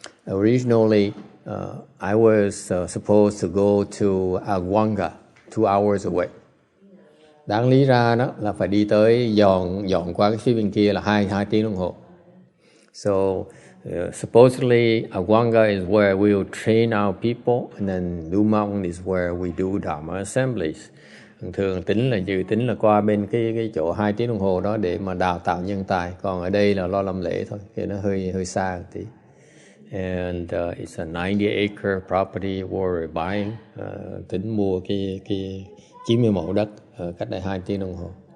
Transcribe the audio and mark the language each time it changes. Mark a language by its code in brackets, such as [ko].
[en] Originally, I was supposed to go to Agwanga, 2 hours away. [vi] Đáng lý ra đó là phải đi tới dọn qua cái phía bên kia là 2 tiếng đồng hồ. [en] So supposedly Agwanga is where we will train our people, and then Blue Mountain is where we do Dharma assemblies. [vi] Thường tính là qua bên cái chỗ 2 tiếng đồng hồ đó để mà đào tạo nhân tài, còn ở đây là lo làm lễ thôi, thì nó hơi xa một tí. [en] And it's a 90-acre property we're buying. [vi] Tính mua cái 90 mẫu đất cách đây 2 tiếng đồng hồ.